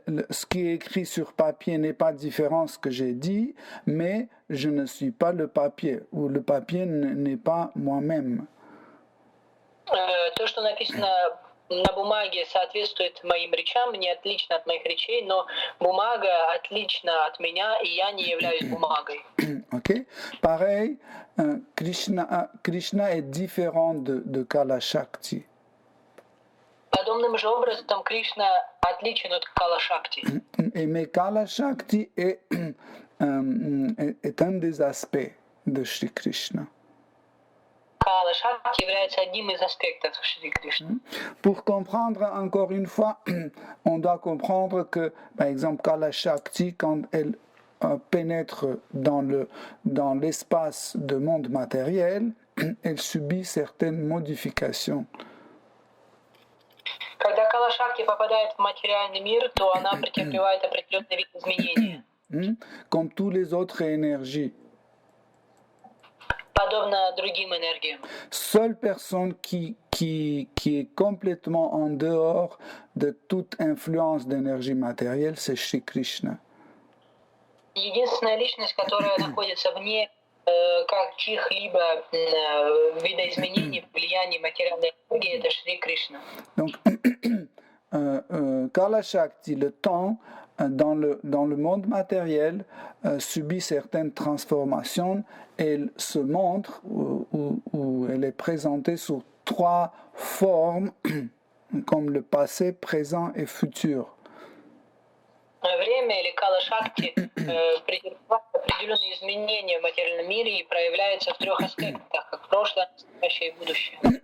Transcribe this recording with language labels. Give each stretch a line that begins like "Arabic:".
French: Ce qui est écrit sur papier n'est pas différent de ce que j'ai dit, mais je ne suis pas le papier, ou le papier n'est pas moi-même.
Russian: То, что написано на бумаге, соответствует моим речам, не отлично от моих речей, но бумага отлична от меня, и я не являюсь бумагой. Ok.
French: Pareil, Krishna est différent de Kala Shakti.
Russian: Подобным же образом Кришна отличен от Кала Шакти.
French: Mais Kala Shakti est un des aspects de Shri Krishna.
Russian: Кала Шакти является одним из аспектов Шри Кришны.
French: Pour comprendre encore une fois, on doit comprendre que, par exemple, Kala Shakti, quand elle pénètre dans l'espace de monde matériel, elle subit certaines modifications.
Russian: Когда Кала-Шакти попадает в материальный мир, то она претерпевает определенный вид изменения.
French: Comme tous les autres énergies.
Russian: Подобно другим энергиям.
French: Seule personne qui est complètement en dehors de toute influence d'énergie matérielle, c'est Shri Krishna.
Russian: Единственная личность, которая находится вне каких-либо видоизменений, влияний материальной энергии, это Шри Кришна.
French: Donc, Kala Shakti, le temps, dans le monde matériel, subit certaines transformations. Elle se montre où elle est présentée sous 3 formes, comme le passé, présent et futur.
Russian: Время или Кала-Шакти претерпевает определенные изменения в материальном мире и проявляется в 3 аспектах, как прошлое, настоящее и будущее.